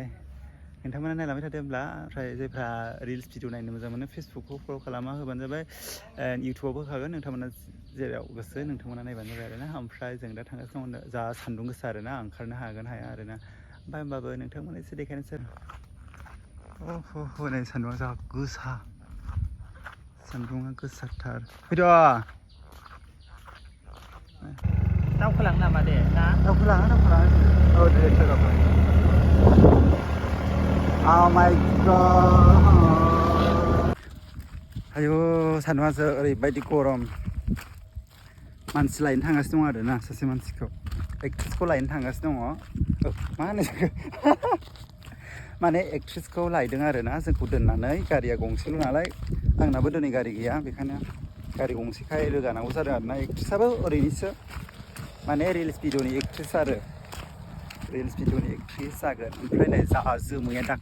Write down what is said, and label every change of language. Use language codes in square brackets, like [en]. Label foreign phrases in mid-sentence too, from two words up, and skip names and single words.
[brx] नोंथांमोना नायलांबाय थादोंब्ला ओमफ्राय जायफ्रा रिल्स भिडिअ नायनो मोजां मोनो फेसबुकखौ फल' खालामना होबानो जाबाय इउटुबावबो होखागोन नोंथांमोना जेराव गोसो नोंथांमोना नायबानो जाबाय आरोना ओमफ्राय जों दा थांगासिनो दं जा सान्दुं गोसा आरोना ओंखारनो हागोन हाया आरोना ओमफ्राय होमबाबो नोंथांमोना एसे देखायनोसै नै सान्दुङा जा गोसा सान्दुङा गोसाथार फैद' दावखोलाङो नामा दे ना दावखोलाङो औ दे [en] Oh my god [brx] ayo सान्दुङा ओरैबायदि गरम मानसि लायनो थांगासिनो दं आरोना सासे मानसिखौ एक्ट्रेसखौ लायनो थांगासिनो दङ मा होनो माने एक्ट्रेसखौ लायदों आरोना जोंखौ दोननानै गारिया गंसेल' नालाय आंनाबो दिनै गारि गैया बेखायनो गारि गंसेखाय रोगानांगौ जादों आरोना एक्ट्रेसआबो ओरैनोसो माने रिल्स भिडिअनि एक्ट्रेस आरो रिल्स भिडिअनि एक्ट्रेस जागोन ओमफ्राय नै जा जोमैया